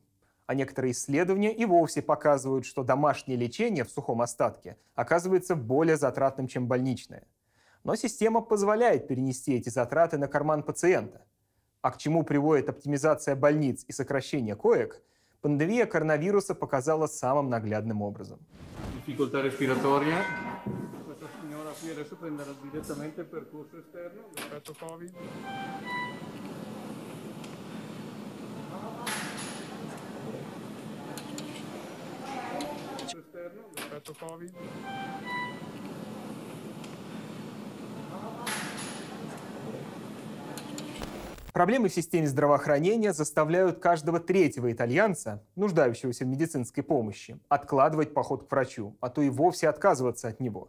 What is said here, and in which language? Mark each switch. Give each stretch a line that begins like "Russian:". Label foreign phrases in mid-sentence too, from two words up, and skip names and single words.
Russian: А некоторые исследования и вовсе показывают, что домашнее лечение в сухом остатке оказывается более затратным, чем больничное. Но система позволяет перенести эти затраты на карман пациента. А к чему приводит оптимизация больниц и сокращение коек, пандемия коронавируса показала самым наглядным образом.
Italian: Difficoltà respiratoria. Questa signora qui adesso prenderà direttamente il percorso esterno, l'effetto Covid. Esterno, l'effetto Covid.
Russian: Проблемы в системе здравоохранения заставляют каждого третьего итальянца, нуждающегося в медицинской помощи, откладывать поход к врачу, а то и вовсе отказываться от него.